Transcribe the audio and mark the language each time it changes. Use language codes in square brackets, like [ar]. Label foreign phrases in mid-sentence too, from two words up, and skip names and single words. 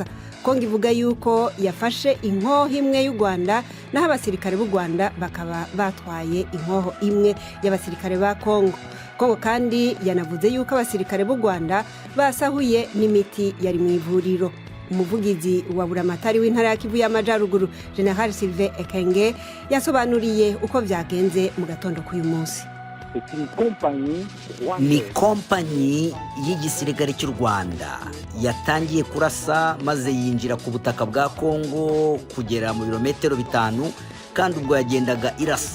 [rn] Kongo ivuga yuko yafashe inkoho imwe y'u Rwanda naho abasirikare b'u Rwanda bakaba batwaye inkoho imwe y'abasirikare ba Congo. Kongo kandi yanavuze yuko abasirikare b'u Rwanda basahuye n'imiti yari mu ivuriro. Umuvugizi wa buramatari w'intara ya Kivu y'Amajyaruguru General Sylvain Ekenge yasobanuriye uko byagenze mu gatondo k'uyu munsi. Ni kompanyi y'igisirikare cy'u Rwanda yatangiye kurasa maze yinjira ku butaka bwa Congo kugera mu birometero 5 kandi ubwo yagendaga irasa.